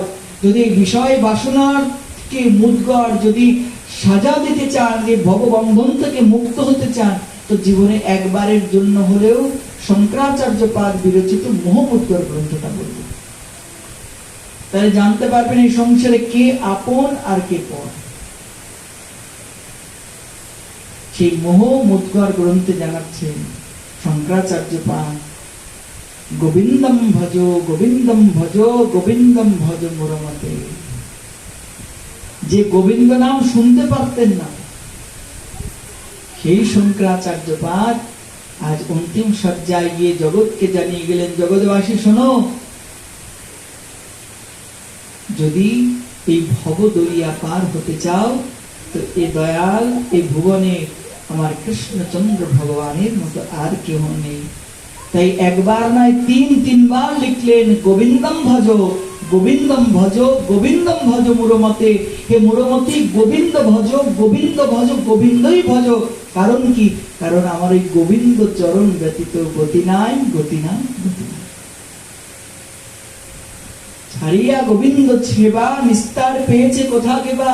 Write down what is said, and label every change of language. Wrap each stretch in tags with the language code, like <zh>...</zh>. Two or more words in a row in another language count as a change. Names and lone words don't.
<bn>যদি বিষয় বাসনার কে মুদ্গর যদি সাজা দিতে চান, যে ভববন্ধন থেকে মুক্ত হতে চান, তো জীবনে একবারের জন্য হলেও শঙ্করাচার্যপাদ বিরচিত মোহমুদ্গর গ্রন্থটা বলবেন। তাহলে জানতে পারবেন এই সংসারে কে আপন আর কে পর। সেই মোহমুদ্গর গ্রন্থে জানাচ্ছেন শঙ্করাচার্যপাদ,</bn> <sa>গোবিন্দম ভজ গোবিন্দম ভজ গোবিন্দম ভজ মুরমতে।</sa> <bn>যে গোবিন্দ নাম শুনতে পারতেন না, সেই শঙ্করাচার্যপাদ আজ অন্তিম শয্যায় গিয়ে জগৎকে জানিয়ে গেলেন, জগৎবাসী শোনো, যদি এই ভব দরিয়া পার হতে চাও, তো এ দয়াল এই ভুবনে আমার কৃষ্ণচন্দ্র ভগবানের মতো আর কেউ নেই। তাই একবার নয় তিনবার লিখলেন,</bn> <sa>গোবিন্দম ভজ গোবিন্দম ভজ গোবিন্দম ভজ মুরমতে।</sa> <bn>হে মুরমতি, গোবিন্দ ভজ গোবিন্দ ভজ গোবিন্দই ভজ। কারণ কি? কারণ আমার এই গোবিন্দ চরণ ব্যতীত গতি নাই, গতি নাই, গতি নাই। ছাড়িয়া গোবিন্দ সেবা নিস্তার পেয়েছে কোথা কেবা।</bn>